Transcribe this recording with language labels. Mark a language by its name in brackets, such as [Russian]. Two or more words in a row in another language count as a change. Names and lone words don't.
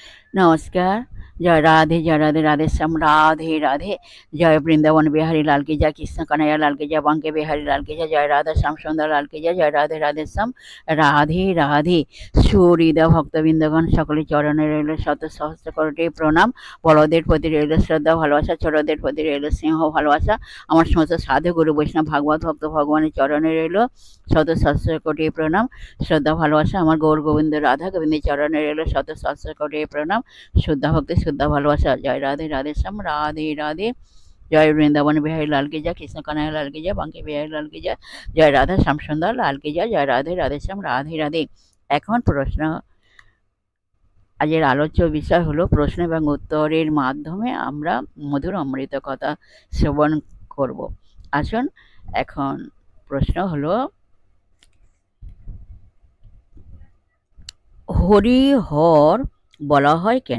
[Hindi] नमस्कार। जय राधे राधे श्याम राधे राधे। जय वृंदावन बिहारी लाल की जय, कृष्ण कन्हैया लाल की जय, बांके बिहारी लाल की जय, जय राधा श्याम सुंदर लाल की जय, जय राधे राधे श्याम राधे राधे। [Bangla] সুহৃদা ভক্তবৃন্দগণ সকলে চরণে রইল শত সহস্র কোটি প্রণাম। বড়দের প্রতি রইল শ্রদ্ধা ভালোবাসা, ছোটদের প্রতি রইল স্নেহ ভালোবাসা। আমার সমস্ত সাধু গুরু বৈষ্ণব ভাগবত ভক্ত ভগবানের চরণে রইল শত সহস্র কোটি প্রণাম, শ্রদ্ধা ভালোবাসা। আমার গৌর গোবিন্দ রাধা গোবিন্দের চরণে রইল শত সহস্র কোটি প্রণাম, শুদ্ধা ভক্তি শুদ্ধা ভালোবাসা। [Hindi] जय राधे राधे श्याम राधे राधे। जय वृंदावन बिहारी लाल की जय, कृष्ण कन्हैया लाल की जय, बांके बिहारी लाल की जय, जय राधा श्याम सुंदर लाल की जय, जय राधे राधे श्याम राधे राधे। [Bangla] এখন প্রশ্ন, আজের আলোচ্য বিষয় হলো প্রশ্ন এবং উত্তরের মাধ্যমে আমরা মধুর অমৃত কথা শ্রবণ করব। আসুন, এখন প্রশ্ন হলো, হরিহর বলা হয় কেন?